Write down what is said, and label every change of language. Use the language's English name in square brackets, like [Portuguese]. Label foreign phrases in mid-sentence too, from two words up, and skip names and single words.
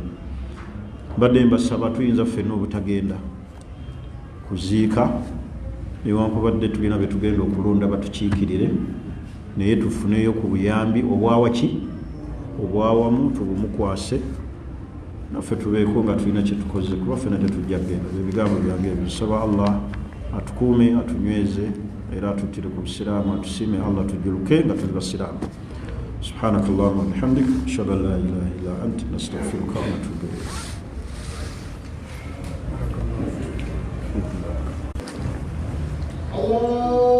[Ganda] Mbadde mbasaba tuyinza ffenna obutagenda kuziika newankubadde tulina betugenda okulonda batukiikirire, naye tufuneyo ku buyambi obwawaki obwawamu, tubumukwase naffe tubeeko nga tulina kyetukoze, kuba ffenna tetujja kgenda. Ebigambo byange ebyo. Nsaba Allah atukuume, atunyweze era atutire ku busiraamu, atusiime Allah tujjuluke nga tuli basiraamu. [Arabic] سبحانك اللهم وبحمدك، أشهد أن لا إله إلا أنت، نستغفرك ونتوب إليك. Allah